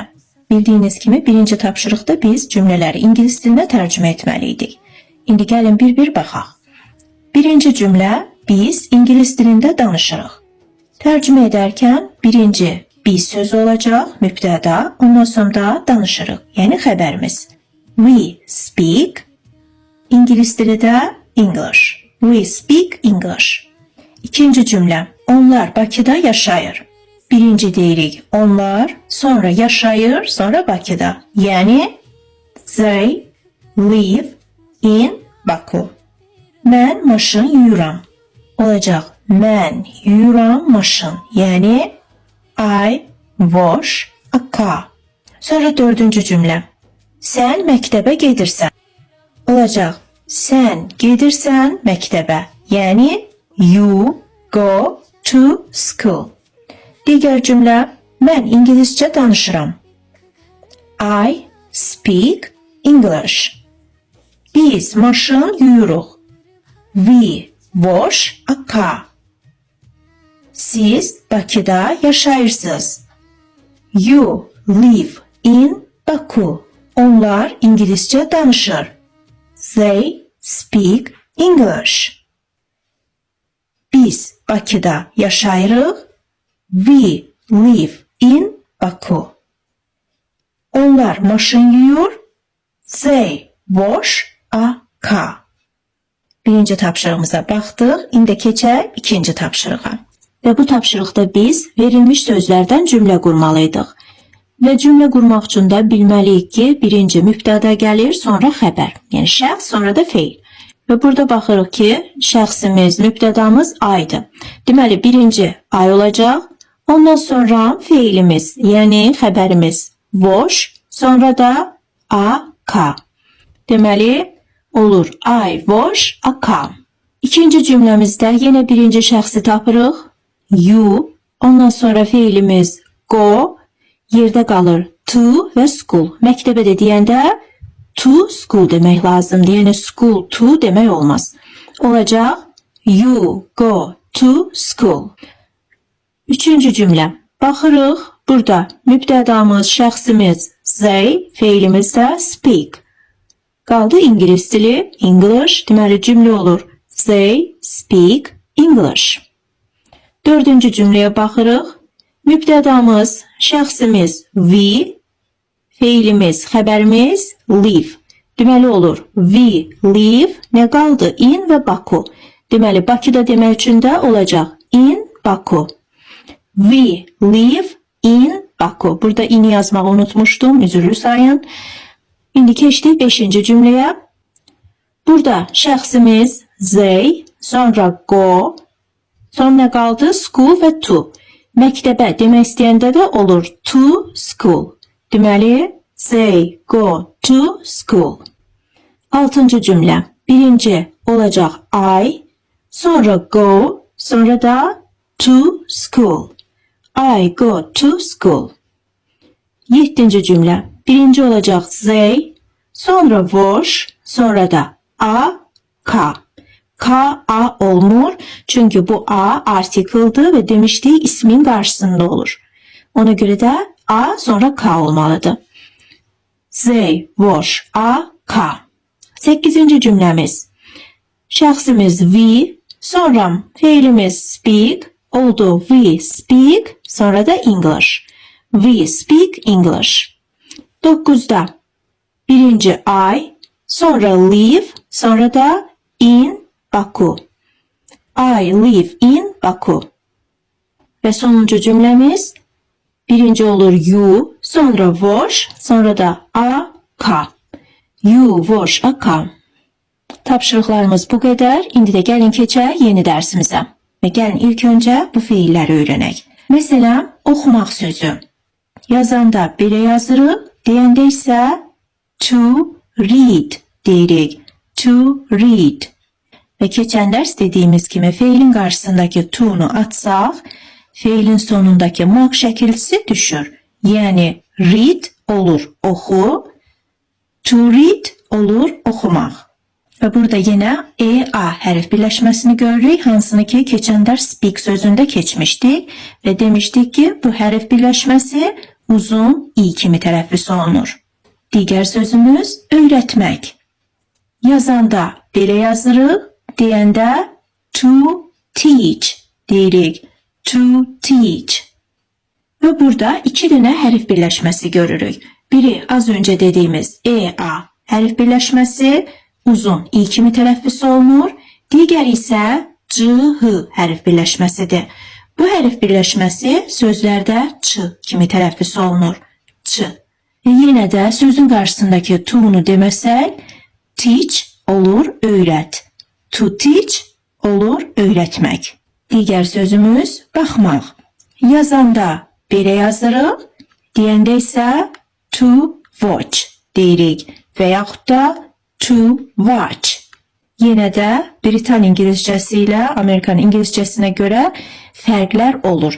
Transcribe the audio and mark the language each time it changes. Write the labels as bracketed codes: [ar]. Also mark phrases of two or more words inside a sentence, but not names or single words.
[az] Bildiyiniz kimi birinci tapşırıqda biz cümlələri ingilis dilində tərcümə etməliydik. İndi gəlin bir-bir baxaq. Birinci cümlə biz ingilis dilində danışırıq. Tərcümə edərkən birinci biz sözü olacaq, mübtəda, ondan sonra danışırıq, yəni xəbərimiz. [en] We speak, [az] İngilis dili də English. [en] We speak English. [az] İkinci cümlə, onlar Bakıda yaşayır. Birinci deyirik, onlar, sonra yaşayır, sonra Bakıda. Yəni, [en] they live in Baku. [az] Mən maşın yuyuram. Olacaq, mən yuyuram maşın. Yəni, [en] I wash a car. [az] Sonra dördüncü cümlə. Sən məktəbə gedirsən. Olacaq, sən gedirsən məktəbə. Yəni, [en] you go to school. [az] Digər cümlə, mən ingiliscə danışıram. [en] I speak English. [az] Biz maşın yuyuruq. [en] We wash a car. [az] Siz Bakıda yaşayırsınız. [en] You live in Baku. [az] Onlar İngiliscə danışır. [en] They speak English. [az] Biz Bakıda yaşayırıq. [en] We live in Baku. [az] Onlar maşın yuyur. [en] They wash a car. [az] Birinci tapşırığımıza baxdıq. İndi keçək ikinci tapşırığa. Və bu tapşırıqda biz verilmiş sözlərdən cümlə qurmalıydıq. Və cümlə qurmaq üçün də bilməliyik ki, birinci mübtəda gəlir, sonra xəbər. Yəni şəxs, sonra da feil. Və burada baxırıq ki, şəxsimiz, mübtədamız aydır. Deməli, birinci ay olacaq. Ondan sonra feilimiz, yəni xəbərimiz wash, sonra da a-ka. Deməli, olur [en] I wash a car. [az] İkinci cümləmizdə yenə birinci şəxsi tapırıq. You, ondan sonra feilimiz go, yerdə qalır to və school. Məktəbə də deyəndə [en] to school [az] demək lazımdır. Yəni [en] school to [az] demək olmaz. Olacaq [en] you go to school. [az] Üçüncü cümlə. Baxırıq. Burada mübtədamız, şəxsimiz they, feilimiz də speak. Qaldı ingilis dili English. Deməli cümlə olur [en] they speak English. [az] Dördüncü cümləyə baxırıq. Mübtədamız, şəxsimiz we, feilimiz, xəbərimiz live. Deməli olur [en] we live, [az] nə qaldı? In və Baku. Deməli Bakıda demək üçün də olacaq [en] in Baku. We live in Baku. [az] Burada in yazmağı unutmuşdum, üzürlü sayın. İndi keçdik 5-ci cümləyə. Burada şəxsimiz they, sonra go, sonra nə qaldı? School və to. Məktəbə demək istəyəndə də olur [en] to school. [az] Deməli, [en] they go to school. [az] 6-cı cümlə. Birinci olacaq I, sonra go, sonra da [en] to school. I go to school. [az] 7-ci cümlə. Birinci olacaq they, sonra wash, sonra da a-ka. K-a olmur. Çünkü bu a artikel'dı ve demiştik ismin karşısında olur. Ona göre de a sonra k olmalıdır. [en] They wash a car. [az] 8. cümlemiz. Şəxsimiz we, sonra feilimiz speak oldu. [en] We speak, [az] sonra da [en] English. We speak English. [az] 9'da birinci I, sonra live, sonra da [en] in Baku. I live in Baku. [az] Ve sonuncu cümlemiz birinci olur you, sonra wash, sonra da a-ka. [en] You wash a car. [az] Tapşırıqlarımız bu qədər. İndi də gəlin keçək yeni dərsimizə. Və gəlin ilk öncə bu feilləri öyrənək. Məsələn, oxumaq sözü. Yazanda belə yazırıq, deyəndə isə [en] to read [az] deyirik. [en] To read. [az] Ve keçən dərs dediyimiz kimi feilin qarşısındakı to'nu atsaq, feilin sonundakı maq şəkilsi düşür. Yəni read olur oxu, [en] To read [az] olur oxumaq. Və burada yenə E-A hərf birləşməsini görürük, hansını ki, keçən dərs speak sözündə keçmişdik və demişdik ki, bu hərf birləşməsi uzun i kimi tələffüz olunur. Digər sözümüz öyrətmək. Yazanda belə yazırıq, deyəndə [en] to teach [az] deyirik. [en] To teach. [az] Və burada iki dənə hərf birləşməsi görürük. Biri az öncə dediyimiz E-A hərf birləşməsi uzun i kimi tələffüz olunur. Digəri isə C-H hərf birləşməsidir. Bu hərf birləşməsi sözlərdə ç kimi tələffüz olunur. Ç. Yenə də sözün qarşısındakı to-nu deməsək, teach olur öyrət. [en] To teach [az] olur öyrətmək. Digər sözümüz baxmaq. Yazanda belə yazırıq, deyəndə isə [en] to watch [az] deyirik və yaxud da [en] to watch. [az] Yenə də Britan İngiliscəsi ilə Amerikan İngiliscəsinə görə fərqlər olur.